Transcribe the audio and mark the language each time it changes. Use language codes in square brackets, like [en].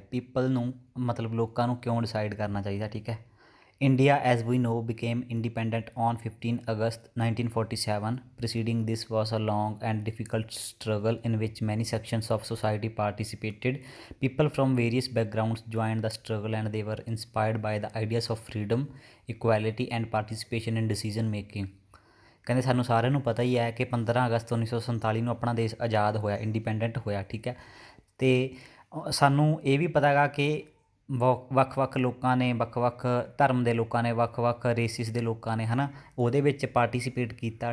[pa] People ਨੂੰ ਮਤਲਬ ਲੋਕਾਂ ਨੂੰ ਕਿਉਂ ਡਿਸਾਈਡ ਕਰਨਾ ਚਾਹੀਦਾ? ਠੀਕ ਹੈ। [en] India, as we know, became independent on 15 August 1947. Preceding this was a long and difficult struggle in which many sections of society participated. People from various backgrounds joined the struggle and they were inspired by the ideas of freedom, equality and participation in decision making. [pa] ਕਹਿੰਦੇ ਸਾਨੂੰ ਸਾਰਿਆਂ ਨੂੰ ਪਤਾ ਹੀ ਹੈ ਕਿ 15 ਅਗਸਤ 1947 ਨੂੰ ਆਪਣਾ ਦੇਸ਼ ਆਜ਼ਾਦ ਹੋਇਆ, ਇੰਡੀਪੈਂਡੈਂਟ ਹੋਇਆ। ਠੀਕ ਹੈ, ਅਤੇ ਸਾਨੂੰ ਇਹ ਵੀ ਪਤਾ ਗਾ ਕਿ ਵੱਖ-ਵੱਖ ਲੋਕਾਂ ਨੇ, ਵੱਖ-ਵੱਖ ਧਰਮ ਦੇ ਲੋਕਾਂ ਨੇ, ਵੱਖ-ਵੱਖ ਰੇਸਿਸ ਦੇ ਲੋਕਾਂ ਨੇ ਹੈ ਨਾ ਉਹਦੇ ਵਿੱਚ ਪਾਰਟੀਸਪੇਟ ਕੀਤਾ।